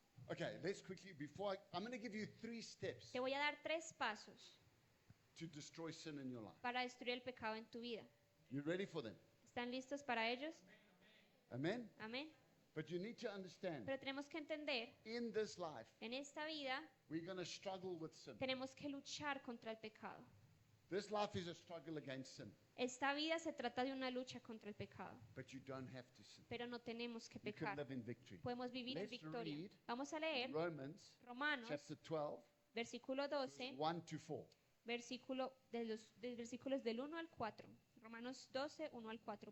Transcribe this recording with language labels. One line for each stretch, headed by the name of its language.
English: Okay, let's quickly, I'm going to give you 3 steps
Spanish: te voy a dar 3 pasos
English: to destroy sin in your life.
Spanish: para destruir el pecado en tu vida.
English: You ready for them?
Spanish: ¿Están listos para ellos?
English: Amen?
Spanish: Amén.
English: But you need to understand,
Spanish: Pero tenemos que entender,
English: in this life,
Spanish: en esta vida
English: we're going to struggle with sin.
Spanish: tenemos que luchar contra el pecado.
English: This life is a struggle against sin,
Spanish: Esta vida se trata de una lucha contra el pecado,
English: but you don't have to sin.
Spanish: pero no tenemos que
English: You can
Spanish: pecar.
English: live in victory.
Spanish: Podemos vivir en
English: Let's
Spanish: victoria.
English: read
Spanish: Vamos a leer
English: Romans
Spanish: Romanos,
English: chapter 12,
Spanish: versículo 12,
English: 1 to 4.
Spanish: versículos del 1 al 4. Romanos 12, 1 al 4.